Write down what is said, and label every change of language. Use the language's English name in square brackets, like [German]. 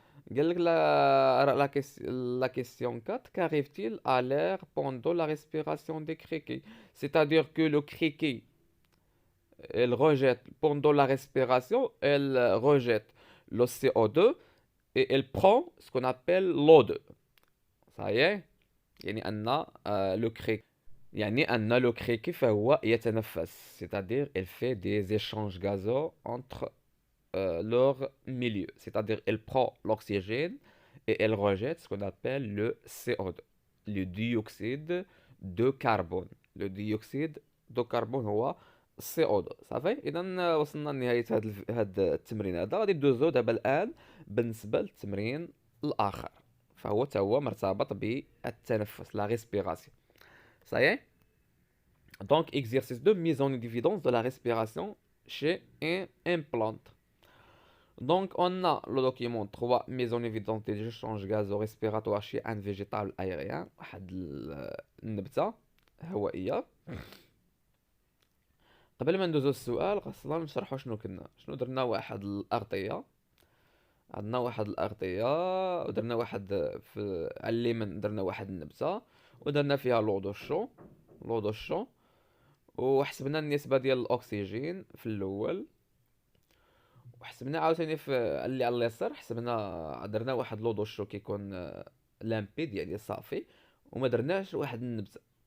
[Arabic] قال لك [French] la question 4, qu'arrive-t-il à l'air pendant la respiration des criquets? C'est-à-dire que le criquet, elle rejette, pendant la respiration, elle rejette le CO2 et elle prend ce qu'on appelle l'O2. Ça y est. [Arabic] يعني أن [French] le criquet [Arabic] يعني أن le criquet فهو يتنفس. [French] C'est-à-dire elle fait des échanges gazeux entre leur milieu. C'est-à-dire elle prend l'oxygène et elle rejette ce qu'on appelle le CO2, le dioxyde de carbone. Le dioxyde de carbone [Arabic] هو [French] CO2. [Arabic] صافي اذا وصلنا لنهايه هذا التمرين هذا. غادي ندوزو دابا الان بالنسبه للتمرين الاخر، فهو تا هو مرتبط بالتنفس، لا respiration. [French] Ça y est. Donc exercice de mise en évidence de la respiration chez un implante. Donc, on a le document 3, mise en évidence des échanges gazorespiratoires chez un végétal aérien. [Arabic] واحد النبتة هوائية. قبل ما ندوزو السؤال خاصنا نشرحو شنو درنا. واحد الأغطية، عندنا واحد الأغطية ودرنا واحد في على اليمين درنا واحد النبتة ودرنا فيها لو دو شو وحسبنا النسبة ديال الأكسجين في الأول، وحسبنا عاوتاني في اللي على اليسار حسبنا درنا واحد لو دوشو كيكون لامبيد يعني صافي، وما درناش واحد النبته.